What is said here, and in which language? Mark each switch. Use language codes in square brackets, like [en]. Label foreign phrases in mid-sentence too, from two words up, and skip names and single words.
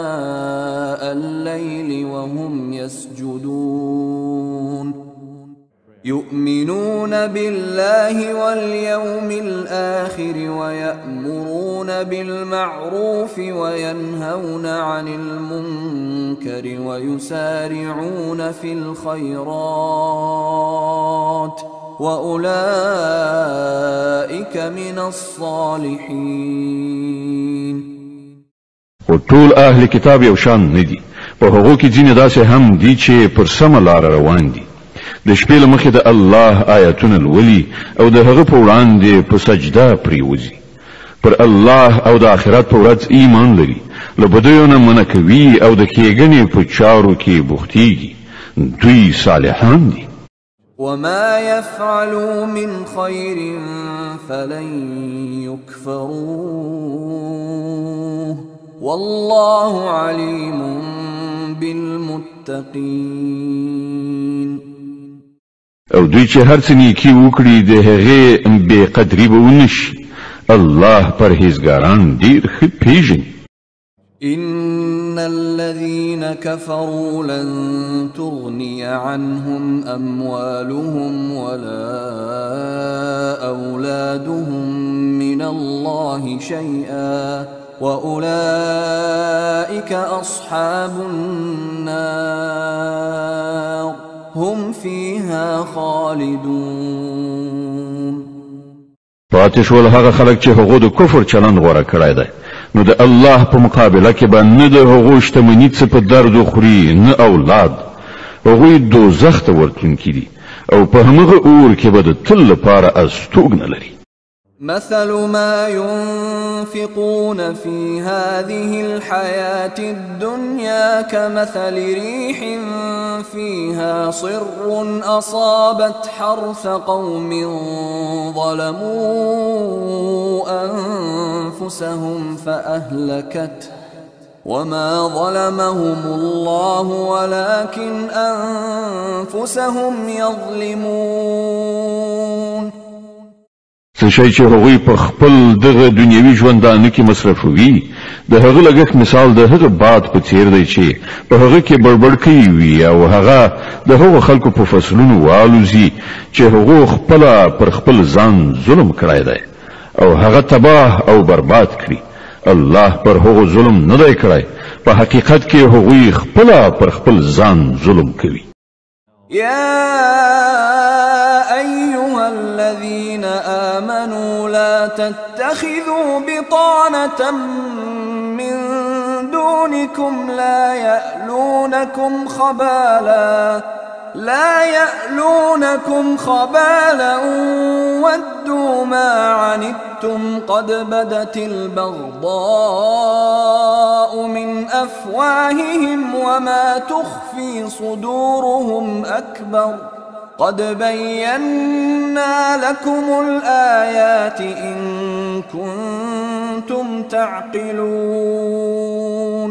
[ar] آناء الليل وهم يسجدون يؤمنون بالله واليوم الآخر ويأمرون بالمعروف وينهون عن المنكر ويسارعون في الخيرات وأولئك من الصالحين. [ps] وطول أهل كتاب يوشان ندي وهغو کی ځینې داسې هم دي چې پر سمه لار روان دي، د شپې له مخې د الله آیاتونه لولي او د هغه په وړاندې په سجده پریوځي، پر الله او د آخرت په ورځ ایمان لري، له بدیو نه منع کوي او د ښېګڼې په چارو کې بوختېږي، دوی صالحان دي. [ar] وما يفعلوا من خير فلن يكفروه والله عليم بالمتقين. [ps] او دوی چې هر څه نیکی وکړي د هغې بې قدري به ونشي، الله پرهیزګاران ډېر ښه پیژني. [ar] إن الذين كفروا لن تغني عنهم أموالهم ولا أولادهم من الله شيئا وأولئك أصحاب النار هم فيها خالدون. [ps] پاتې شول هغه خلک چې هغو د کفر چلند غوره کړی دی، نو د الله په مقابله کې به نه د هغو شتمني څه په درد خوري نه اولاد، هغوی دوزخ ته ورتلونکي دي او په همغه اور کې به د تل لپاره استوګنه لري. [ar] مثل ما ينفقون في هذه الحياة الدنيا كمثل ريح فيها صر أصابت حرث قوم ظلموا أنفسهم فأهلكته وما ظلمهم الله ولكن أنفسهم يظلمون. [ps] څه شی چې هغوی په خپل دغه دنیوي ژوندانه کې مصرفوي، د هغه لګښت مثال د هغه باد په څیر دی چې په هغه کې بړبړ کوي وي او هغه د هغو خلکو په فصلونو والوزي چې هغو خپله پر خپل ځان ظلم کړی دی او هغه تباه او برباد کړي. الله پر هغو ظلم نه دی کړی، په حقیقت کې هغوی خپله پر خپل ځان ظلم کوي. [ar] يا أيها الذين آمنوا لا تتخذوا بطانة من دونكم لا يألونكم خبالا ودوا ما عنتم قد بدت البغضاء من أفواههم وما تخفي صدورهم أكبر قد بينا لكم الآيات إن كنتم تعقلون.